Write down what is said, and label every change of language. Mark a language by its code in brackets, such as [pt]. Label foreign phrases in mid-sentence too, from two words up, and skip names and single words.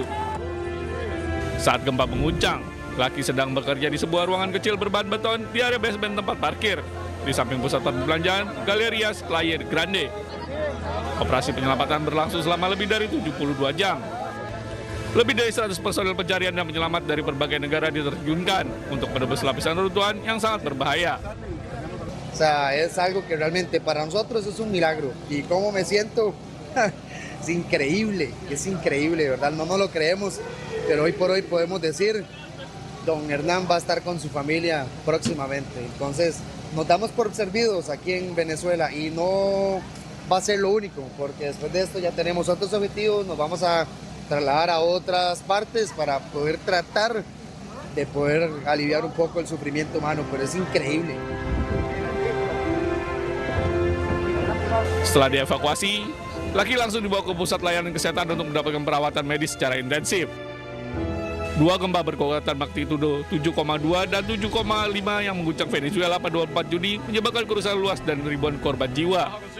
[id] Saat gempa mengguncang, Laki sedang bekerja di sebuah ruangan kecil berbahan beton di area basement tempat parkir di samping pusat perbelanjaan Galerias Playa Grande. Operasi penyelamatan berlangsung selama lebih dari 72 jam. Lebih dari 100 personel pencarian dan penyelamat dari berbagai negara diterjunkan untuk menebus lapisan reruntuhan yang sangat berbahaya. [es] O sea, es algo que realmente para nosotros es un milagro. Y cómo me siento, es increíble, ¿verdad? No nos lo creemos, pero hoy por hoy podemos decir, don Hernán va a estar con su familia próximamente. Entonces, nos damos por servidos aquí en Venezuela y no va a ser lo único, porque después de esto ya tenemos otros objetivos, nos vamos a trasladar a otras partes para poder tratar de poder aliviar un poco el sufrimiento humano, pero es increíble. [id] Setelah dievakuasi, Laki langsung dibawa ke pusat layanan kesehatan untuk mendapatkan perawatan medis secara intensif. Dua gempa berkekuatan magnitudo 7,2 dan 7,5 yang mengguncang Venezuela pada 24 Juni menyebabkan kerusakan luas dan ribuan korban jiwa.